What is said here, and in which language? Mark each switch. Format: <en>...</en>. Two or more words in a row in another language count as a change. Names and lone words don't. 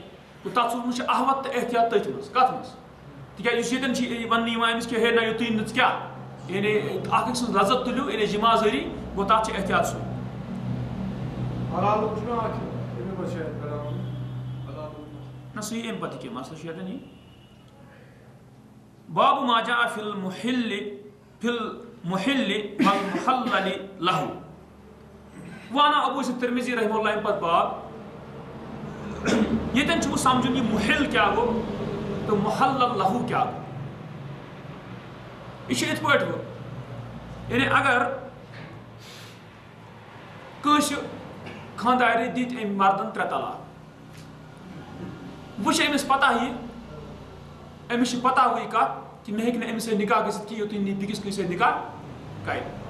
<ks>تہٕ تتھ صوٗرتس منٛز چھُ احوت تہٕ احتیاط تٔتھۍ منٛز کتھ منٛز تِکیٛازِ یُس ییٚتٮ۪ن چھِ وننہٕ یِوان أمِس کہِ ہے نہ یُتُے نہٕ ژٕ کیٛاہ یعنی اکھ أکۍ سٕنٛز لذت تُلِو یعنی جمع ذٔریعہٕ گوٚو تتھ چھُ احتیاط سُہ. نہ سُہ یی امہِ پتہٕ کینٛہہ مسلہٕ چھُ ییٚتٮ۪ن یی.</ks> <ar>باب ما جاء فی المحل والمحلل له.</ar> <ks>وانا ابو یوسف ترمذی</ks> <ar>رحمہ اللہ</ar> <ks>امہِ پتہٕ باب ییٚتٮ۪ن چھُ سمجھُن یہِ محل کیٛاہ گوٚو تہٕ</ks> <ar>محلل له</ar> <ks>کیٛاہ گوٚو. یہ یِتھ پٲٹھۍ گوٚو یعنی اگر کٲنٛسہِ خاندارِ دِتۍ أمۍ مردن 3 طلاق وۄنۍ چھِ أمِس پتہ یہِ أمِس چھِ پتہ وٕے کتھ کہِ مےٚ ہیٚکہِ نہٕ أمِس سۭتۍ نکاح گٔژھِتھ کینٛہہ یوٚتُے نہٕ بیٚکِس کٲنٛسہِ سۭتۍ نکاح کرِ.</ks>